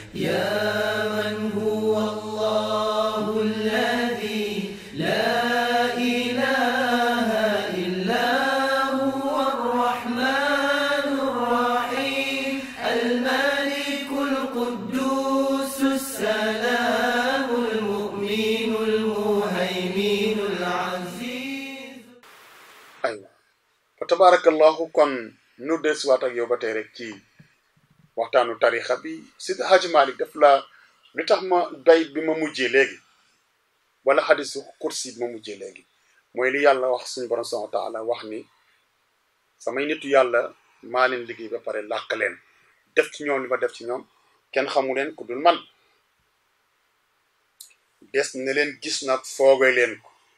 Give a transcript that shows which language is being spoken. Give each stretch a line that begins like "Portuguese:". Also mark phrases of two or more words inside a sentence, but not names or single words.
Arabic: يا من هو الله الذي لا إله إلا هو الرحمن الرحيم الملك القدوس السلام المؤمن المهيمن العزيز.
Wolof: aywa fa tabarakallahu kon nu desuwaat ak yow ba tey rek ci waxtaanu tarixa bi Seydi Hadji Malick daf la lu tax ma bay bi ma mujjee léegi wala xadisu kursi bi ma mujjee léegi mooy li yàlla wax suñu borom
Arabic: سبحانه وتعالى
Wolof: wax ni samay nitu yàlla maa leen liggéey ba pare làq leen def ci ñoom li ma def ci ñoom kenn xamu leen ku dul man des na leen gis nag fooge leen ko